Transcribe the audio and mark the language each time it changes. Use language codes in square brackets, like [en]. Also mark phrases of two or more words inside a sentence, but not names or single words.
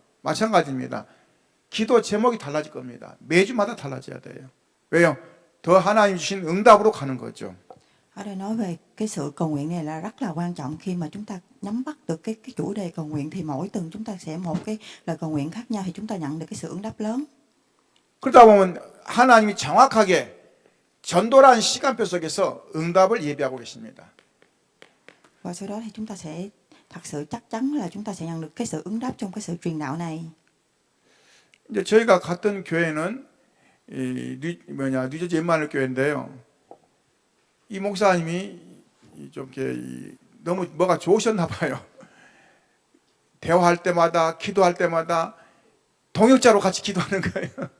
[ko] 마찬가지입니다. 기도 제목이 달라질 겁니다. 매주마다 달라져야 돼요. 왜요? 더 하나님 주신 응답으로 가는 거죠. [vi] Ở đây nói về cái sự cầu nguyện này là rất là quan trọng. Khi mà chúng ta nắm bắt được cái chủ đề cầu nguyện thì mỗi tuần chúng ta sẽ một cái lời cầu nguyện khác nhau thì chúng ta nhận được cái sự ứng đáp lớn. [ko] 그러다 보면 하나님이 정확하게 전도라는 시간표 속에서 응답을 예비하고 계십니다. [vi] Và sau đó thì chúng ta sẽ thật sự chắc chắn là chúng ta sẽ nhận được cái sự ứng đáp trong cái sự truyền đạo này. [ko] 이제 저희가 갔던 교회는 뉴저지 엠마누엘 교회인데요. 이 목사님이 좀 이렇게 너무 뭐가 좋으셨나 봐요. 대화할 때마다 기도할 때마다 동역자로 같이 기도하는 거예요.